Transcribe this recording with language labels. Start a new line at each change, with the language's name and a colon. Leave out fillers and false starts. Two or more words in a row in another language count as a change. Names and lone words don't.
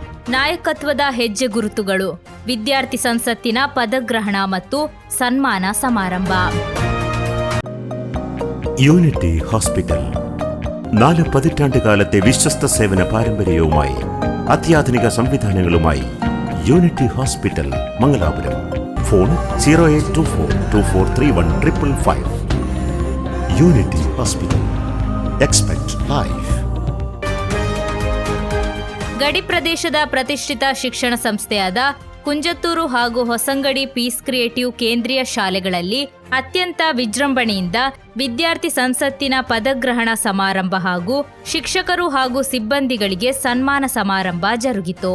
Kannada: ನಾಯಕತ್ವದ ಹೆಜ್ಜೆ ಗುರುತುಗಳು, ವಿದ್ಯಾರ್ಥಿ ಸಂಸತ್ತಿನ ಪದಗ್ರಹಣ ಮತ್ತು ಸನ್ಮಾನ ಸಮಾರಂಭ.
Malayalam: യൂണിറ്റി ഹോസ്പിറ്റൽ 4 പതിറ്റാണ്ടുകാലത്തെ വിശ്വസ്ത സേവന പാരമ്പര്യവുമായി അത്യാധുനിക സംവിധാനങ്ങളുമായി യൂണിറ്റി ഹോസ്പിറ്റൽ മംഗലാപുരം. ഫോൺ 0824243155. യൂണിറ്റി ഹോസ്പിറ്റൽ.
English: Expect Life.
Kannada: ಗಡಿ ಪ್ರದೇಶದ ಪ್ರತಿಷ್ಠಿತ ಶಿಕ್ಷಣ ಸಂಸ್ಥೆಯಾದ ಕುಂಜತ್ತೂರು ಹಾಗೂ ಹೊಸಂಗಡಿ ಪೀಸ್ ಕ್ರಿಯೇಟಿವ್ ಕೇಂದ್ರೀಯ ಶಾಲೆಗಳಲ್ಲಿ ಅತ್ಯಂತ ವಿಜೃಂಭಣೆಯಿಂದ ವಿದ್ಯಾರ್ಥಿ ಸಂಸತ್ತಿನ ಪದಗ್ರಹಣ ಸಮಾರಂಭ ಹಾಗೂ ಶಿಕ್ಷಕರು ಹಾಗೂ ಸಿಬ್ಬಂದಿಗಳಿಗೆ ಸನ್ಮಾನ ಸಮಾರಂಭ ಜರುಗಿತು.